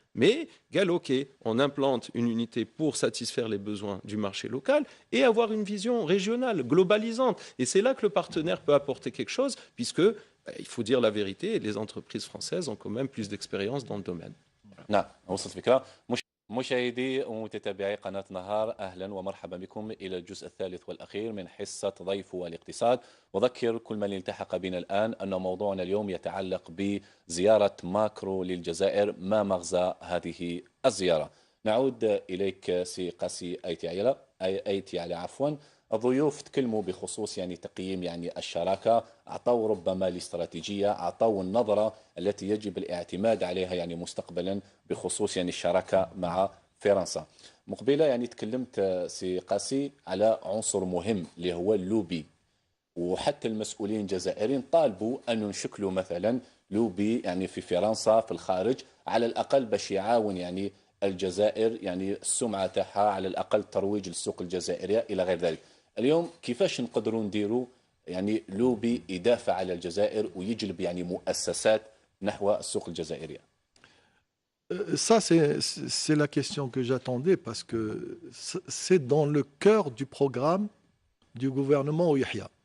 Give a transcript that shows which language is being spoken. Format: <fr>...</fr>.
<fr>Mais, ok, on implante une unité pour satisfaire les besoins du marché local et avoir une vision régionale, globalisante. Et c'est là que le partenaire peut apporter quelque chose, puisque, il faut dire la vérité, les entreprises françaises ont quand même plus d'expérience dans le domaine. Voilà.</fr> <ar>مشاهدي ومتابعي قناة نهار، أهلا ومرحبا بكم إلى الجزء الثالث والأخير من حصة ضيف والاقتصاد. وذكر كل من التحق بنا الآن أن موضوعنا اليوم يتعلق بزيارة ماكرو للجزائر. ما مغزى هذه الزيارة؟ نعود إليك سي قاسي أيتي على الضيوف تكلموا بخصوص يعني تقييم يعني الشراكة، أعطوا ربما الاستراتيجية، أعطوا النظرة التي يجب الاعتماد عليها يعني مستقبلا بخصوص يعني الشراكة مع فرنسا. مقبلة يعني تكلمت سي قاسي على عنصر مهم اللي هو اللوبي، وحتى المسؤولين الجزائريين طالبوا أن ينشكلوا مثلا لوبي يعني في فرنسا في الخارج على الأقل باش يعاون يعني الجزائر يعني السمعة تاعها، على الأقل ترويج للسوق الجزائرية إلى غير ذلك. اليوم كيفاش نقدروا نديروا يعني لوبي يدافع على الجزائر ويجلب يعني مؤسسات نحو السوق الجزائرية؟</ar> <fr>Ça, c'est la question que j'attendais parce que c'est dans le cœur du programme du gouvernement Ouyahia.</fr>